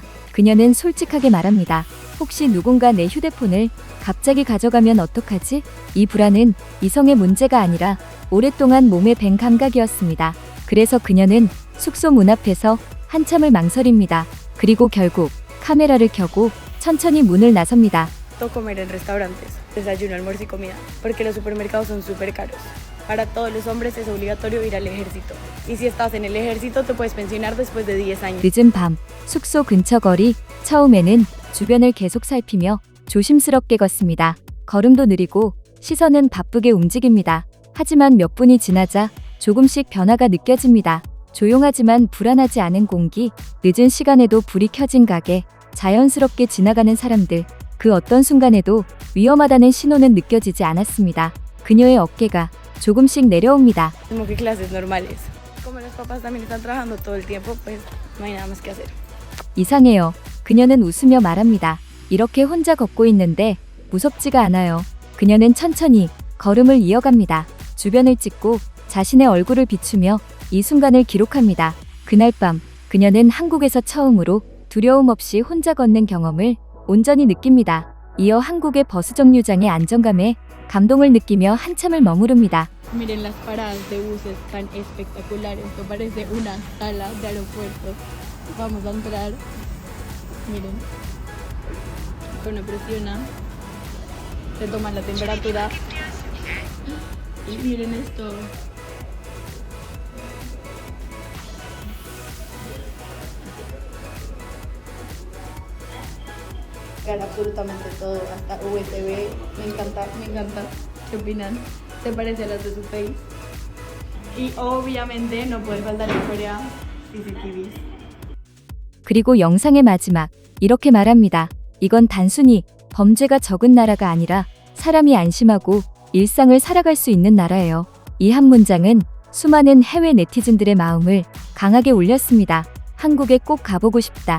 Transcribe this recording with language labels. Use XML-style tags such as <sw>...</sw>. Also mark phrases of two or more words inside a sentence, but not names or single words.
<ko>그녀는 솔직하게 말합니다. 혹시 누군가 내 휴대폰을 갑자기 가져가면 어떡하지? 이 불안은 이성의 문제가 아니라 오랫동안 몸에 밴 감각이었습니다. 그래서 그녀는 숙소 문 앞에서 한참을 망설입니다. 그리고 결국 카메라를 켜고 천천히 문을 나섭니다.</ko> <es>To comer en restaurantes, desayuno, almuerzo y comida, porque los supermercados son súper caros. Para todos los hombres es obligatorio ir al ejército. Y si estás en el ejército te puedes pensionar después de 10 años.</es> <ko>늦은 밤, 숙소 근처 거리. 처음에는 주변을 계속 살피며 조심스럽게 걷습니다. 걸음도 느리고 시선은 바쁘게 움직입니다. 하지만 몇 분이 지나자 조금씩 변화가 느껴집니다. 조용하지만 불안하지 않은 공기, 늦은 시간에도 불이 켜진 가게, 자연스럽게 지나가는 사람들. 그 어떤 순간에도 위험하다는 신호는 느껴지지 않았습니다. 그녀의 어깨가 조금씩 내려옵니다.</ko> <es>Como que clases normales. Como los papás también están trabajando todo el tiempo, pues no hay nada más que hacer.</es> <ko>이상해요. 그녀는 웃으며 말합니다. 이렇게 혼자 걷고 있는데 무섭지가 않아요. 그녀는 천천히 걸음을 이어갑니다. 주변을 찍고 자신의 얼굴을 비추며 이 순간을 기록합니다. 그날 밤 그녀는 한국에서 처음으로 두려움 없이 혼자 걷는 경험을 온전히 느낍니다. 이어 한국의 버스 정류장의 안정감에 감동을 느끼며 한참을 머무릅니다.</ko> <es>Miren las paradas de buses tan espectaculares. Esto parece una sala de aeropuerto. Vamos a entrar. Miren. Cuando presiona, se toma la temperatura. Y miren esto. Absolutamente todo, hasta USB. Me encanta, me encanta. ¿Qué opinan? Se parece a las de su face. Y obviamente no puede faltar en Corea CCTVs.</es> <ko>그리고 영상의 마지막, 이렇게 말합니다. 이건 단순히 범죄가 적은 나라가 아니라 사람이 안심하고 일상을 살아갈 수 있는 나라예요. 이 한 문장은 수많은 해외 네티즌들의 마음을 강하게 울렸습니다. 한국에 꼭 가보고 싶다.</ko>